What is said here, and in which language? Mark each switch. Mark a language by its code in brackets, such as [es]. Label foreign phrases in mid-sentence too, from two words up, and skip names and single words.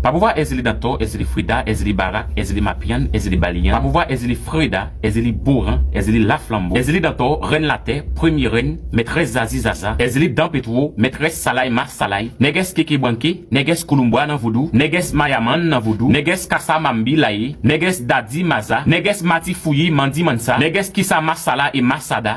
[ht] Pa pou vwa Ezeli Dantor, Ezeli Frida, Ezeli Barak, Ezeli Mapian, Ezeli Balian. Pa pou vwa Ezeli Frida, Ezeli Boran, Ezeli Laflambeau. Ezeli Dantor, rèn latè, premye rèn, Mètrès Zazi Zaza. Ezeli Dan Petro, Mètrès Salay Mas Salay. Nègès Keke Branke, Nègès Kouloumboua nan Vodou, Nègès Mayaman nan Vodou, Nègès Kassa Mambi Laye, Nègès Dadi Maza, Nègès Mati Fouyi, Mandi Mansa, Nègès Kissa Masala et Masada.